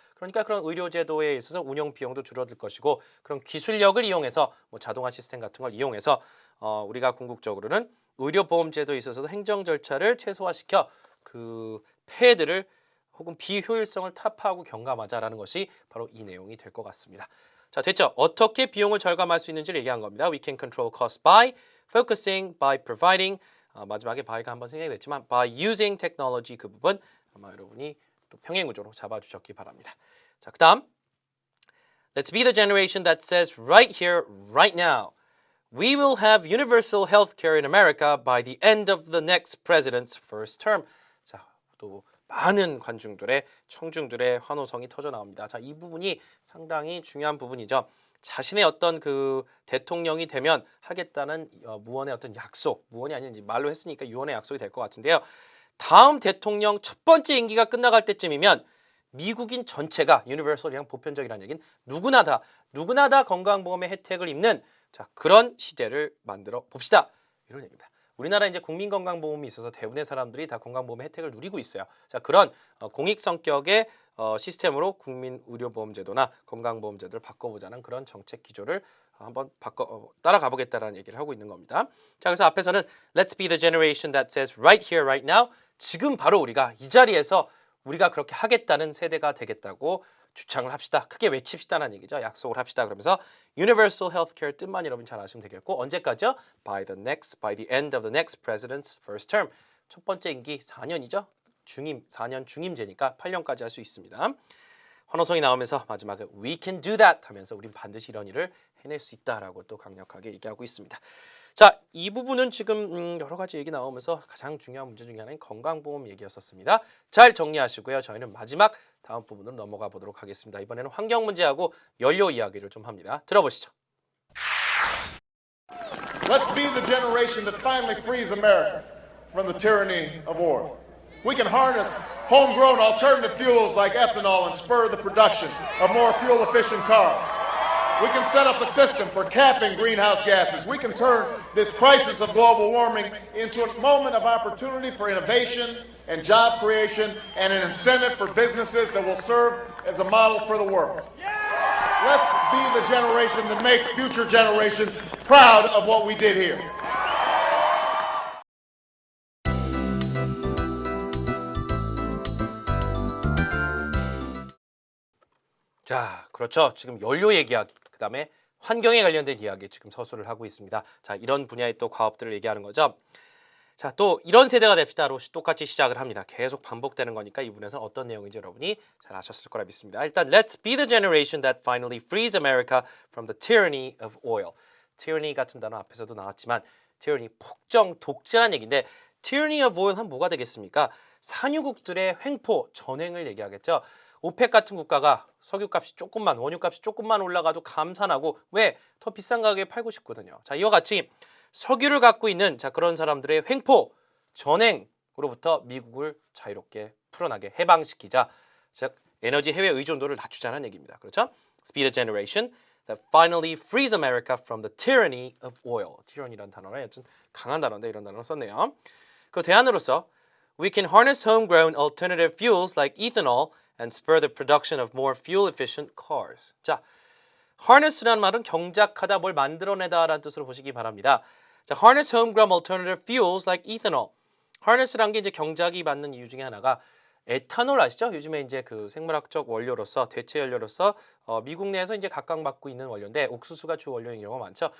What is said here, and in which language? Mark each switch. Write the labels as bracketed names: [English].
[Korean] 그러니까 그런 의료제도에 있어서 운영 비용도 줄어들 것이고 그런 기술력을 이용해서 뭐 자동화 시스템 같은 걸 이용해서 우리가 궁극적으로는 의료보험제도에 있어서도 행정 절차를 최소화시켜 그 폐해들을 혹은 비효율성을 타파하고 경감하자라는 것이 바로 이 내용이 될 것 같습니다. 자, 됐죠? 어떻게 비용을 절감할 수 있는지를 얘기한 겁니다. [English] We can control costs by focusing, by providing. [Korean] 마지막에 by가 한번 생략이 됐지만 [English] by using technology [Korean] 그 부분 아마 여러분이 또 평행 구조로 잡아주셨기 바랍니다. 자, 그다음 [English] Let's be the generation that says right here, right now, we will have universal health care in America by the end of the next president's first term. [Korean] 자, 또 많은 관중들의 청중들의 환호성이 터져 나옵니다. 자, 이 부분이 상당히 중요한 부분이죠. 자신의 어떤 그 대통령이 되면 하겠다는 무언의 어떤 약속, 무언이 아닌 말로 했으니까 유언의 약속이 될 것 같은데요. 다음 대통령 첫 번째 임기가 끝나갈 때쯤이면 미국인 전체가 유니버설이랑 보편적이라는 얘기는 누구나 다 건강보험의 혜택을 입는 자 그런 시대를 만들어 봅시다. 이런 얘기입니다. 우리나라 이제 국민건강보험이 있어서 대부분의 사람들이 다 건강보험의 혜택을 누리고 있어요. 자 그런 공익 성격의 시스템으로 국민의료보험제도나 건강보험제도를 바꿔보자는 그런 정책 기조를 한번 따라가 보겠다라는 얘기를 하고 있는 겁니다. 자 그래서 앞에서는 [English] Let's be the generation that says right here, right now. [Korean] 지금 바로 우리가 이 자리에서 우리가 그렇게 하겠다는 세대가 되겠다고 주창을 합시다. 크게 외칩시다는 얘기죠. 약속을 합시다. 그러면서 Universal Healthcare 뜻만 여러분 잘 아시면 되겠고 언제까지요? [English] By the end of the next president's first term. [Korean] 첫 번째 임기 4년이죠. 4년 중임제니까 8년까지 할 수 있습니다. 환호성이 나오면서 마지막에 [English] We can do that [Korean] 하면서 우린 반드시 이런 일을 해낼 수 있다라고 또 강력하게 얘기하고 있습니다. 자, 이 부분은 지금 여러 가지 얘기 나오면서 가장 중요한 문제 중에 하나인 건강보험 얘기였었습니다. 잘 정리하시고요. 저희는 마지막 다음 부분으로 넘어가 보도록 하겠습니다. 이번에는 환경 문제하고 연료 이야기를 좀 합니다. 들어보시죠. [English] Let's be the generation that finally frees America from the tyranny of oil. We can harness homegrown alternative fuels like ethanol and spur the production of more fuel-efficient cars. We can set up a system for capping greenhouse gases. We can turn this crisis of global warming into a moment of opportunity for innovation and job creation and an incentive for businesses that will serve as a model for the world. Let's be the generation that makes future generations proud of what we did here. [Korean] 자, 그렇죠. 지금 연료 얘기하기, 그 다음에 환경에 관련된 이야기 지금 서술을 하고 있습니다. 자, 이런 분야의 또 과업들을 얘기하는 거죠. 자, 또 이런 세대가 됩시다로 똑같이 시작을 합니다. 계속 반복되는 거니까 이 부분에서 어떤 내용인지 여러분이 잘 아셨을 거라 믿습니다. 일단 [English] Let's be the generation that finally frees America from the tyranny of oil. [Korean] tyranny 같은 단어 앞에서도 나왔지만 tyranny, 폭정, 독재라는 얘기인데 [English] tyranny of oil [Korean] 하면 뭐가 되겠습니까? 산유국들의 횡포, 전횡을 얘기하겠죠. 오펙 같은 국가가 석유값이 조금만, 원유값이 조금만 올라가도 감산하고 왜? 더 비싼 가격에 팔고 싶거든요. 자, 이와 같이 석유를 갖고 있는 자 그런 사람들의 횡포, 전횡으로부터 미국을 자유롭게 풀어나게 해방시키자. 즉 에너지 해외 의존도를 낮추자는 얘기입니다. 그렇죠? [English] Be the generation that finally frees America from the tyranny of oil. [Korean] tyranny라는 단어는 여튼 강한 단어인데 이런 단어를 썼네요. 그 대안으로서 [English] We can harness homegrown alternative fuels like ethanol and spur the production of more fuel-efficient cars. [Korean] 자, harness라는 말은 경작하다, 뭘 만들어내다라는 뜻으로 보시기 바랍니다. [English] 자, harness homegrown alternative fuels like ethanol. [Korean] harness라는 게 이제 경작이 받는 이유 중에 하나가 에탄올 아시죠? 요즘에 이제 그 생물학적 원료로서 대체 연료로서 미국 내에서 이제 각광받고 있는 원료인데 옥수수가 주 원료인 경우가 많죠.